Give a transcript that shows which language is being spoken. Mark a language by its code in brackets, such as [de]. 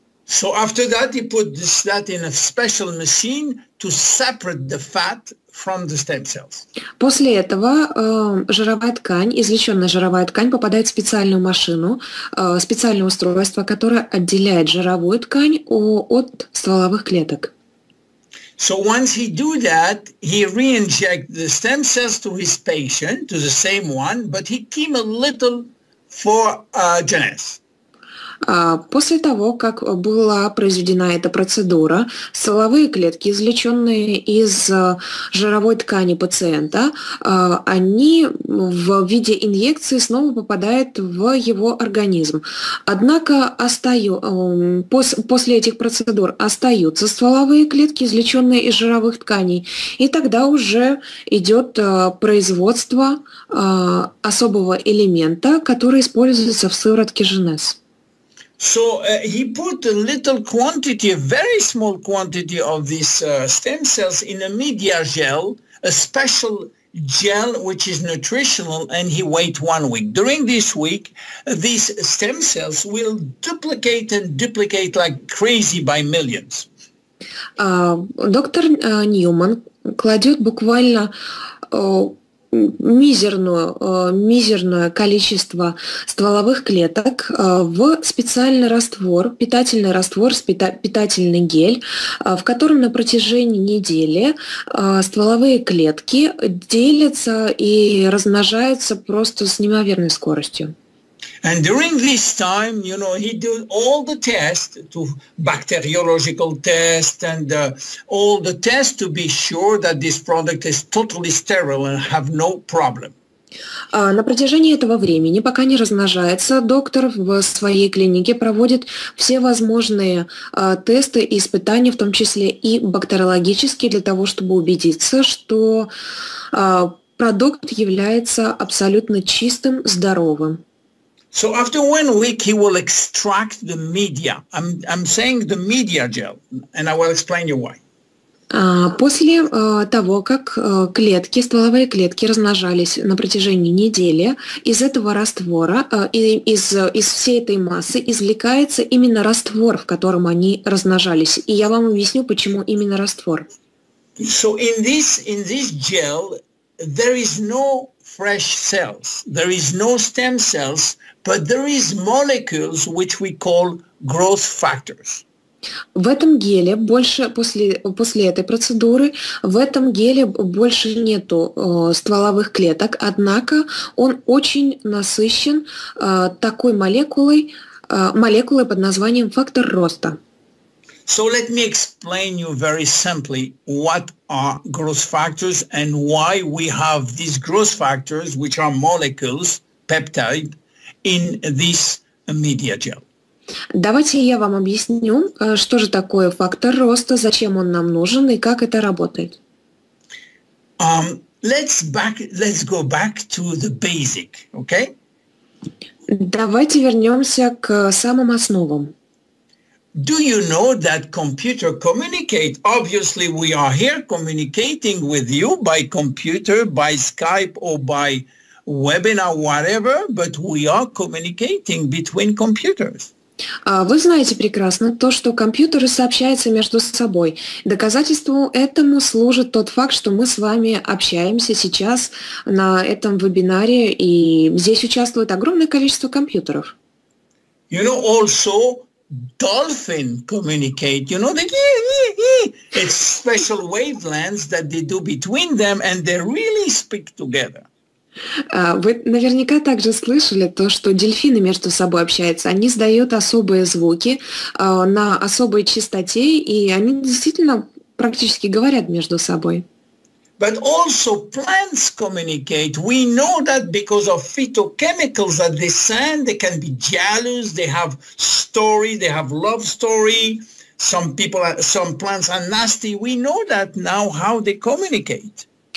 [en] So after that, he put that in a special machine to separate the fat from the stem cells. [ru] После этого жировая ткань, извлеченная жировая ткань, попадает в специальную машину, специальное устройство, которое отделяет жировую ткань от стволовых клеток. [en] So once he do that, he re-inject the stem cells to his patient, to the same one, but he keep a little for genese. [ru] После того, как была произведена эта процедура, стволовые клетки, извлеченные из жировой ткани пациента, они в виде инъекции снова попадают в его организм. Однако после этих процедур остаются стволовые клетки, извлеченные из жировых тканей, и тогда уже идет производство особого элемента, который используется в сыворотке Женес. [en] So he put a little quantity, a very small quantity of these stem cells in a media gel, a special gel which is nutritional, and he wait 1 week. During this week, these stem cells will duplicate and duplicate like crazy by millions. [ru] Доктор Ньюман кладет буквально мизерное количество стволовых клеток в специальный раствор, питательный гель, в котором на протяжении недели стволовые клетки делятся и размножаются просто с неимоверной скоростью. [en] And during this time, you know, he did all the tests, bacteriological tests and all the tests to be sure that this product is totally sterile and have no problem. [ru] На протяжении этого времени, пока не размножается, доктор в своей клинике проводит все возможные тесты и испытания, в том числе и бактериологические, для того, чтобы убедиться, что продукт является абсолютно чистым, здоровым. [en] So after 1 week, he will extract the media. I'm saying the media gel, and I will explain you why. [ru] После того, как стволовые клетки размножались на протяжении недели, из этого раствора, из всей этой массы извлекается именно раствор, в котором они размножались. И я вам объясню, почему именно раствор. [en] So in this gel, there is no fresh cells, there is no stem cells, but there is molecules which we call growth factors. [ru] В этом геле после этой процедуры в этом геле больше нету стволовых клеток, однако он очень насыщен такой молекулой под названием фактор роста. [en] So let me explain you very simply what are growth factors and why we have these growth factors, which are molecules, peptide, in this media gel. [ru] Давайте я вам объясню, что же такое фактор роста, зачем он нам нужен и как это работает. [en] Let's go back to the basic, okay? [ru] Давайте вернемся к самым основам. [en] Do you know that computer communicate? Obviously, we are here communicating with you by computer, by Skype, or by webinar, whatever, but we are communicating between computers. [ru] Вы знаете прекрасно то, что компьютеры сообщаются между собой. Доказательством этому служит тот факт, что мы с вами общаемся сейчас на этом вебинаре, и здесь участвует огромное количество компьютеров. [en] You know, also dolphin communicate, you know, it's special wavelengths that they do between them and they really speak together. [ru] Вы наверняка также слышали то, что дельфины между собой общаются. Они издают особые звуки на особой частоте, и они действительно практически говорят между собой. [en] But also plants communicate. We know that because of phytochemicals that they send, they can be jealous, they have story, they have love story. Some plants are nasty. We know that now how they communicate.